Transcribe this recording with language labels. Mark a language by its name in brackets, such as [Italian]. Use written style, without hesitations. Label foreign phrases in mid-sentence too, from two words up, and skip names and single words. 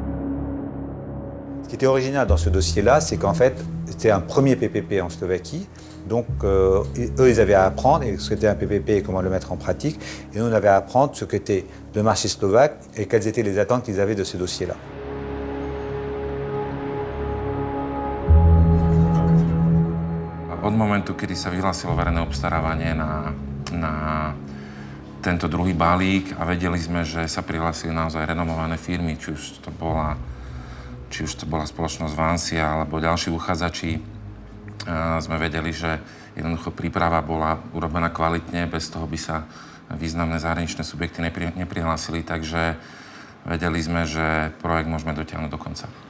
[French] Ce qui était original dans ce dossier-là, c'est qu'en fait, c'était un premier PPP en Slovaquie Donc eux, ils avaient à apprendre ce qu'était un PPP et comment le mettre en pratique. Et nous, on avait à apprendre ce qu'était le marché slovaque et quelles étaient les attentes qu'ils avaient de ces dossiers-là. [Slovak] Od momentu, kedy sa vyhlásilo verejné obstarávanie na tento druhý balík a vedeli sme, že sa prihlásili naozaj renomované firmy, či už to bola spoločnosť Vansia alebo ďalší uchádzači, sme vedeli, že jednoducho príprava bola urobená kvalitne, bez toho by sa významné zahraničné subjekty neprihlásili, takže vedeli sme, že projekt môžeme dotiahnuť do konca.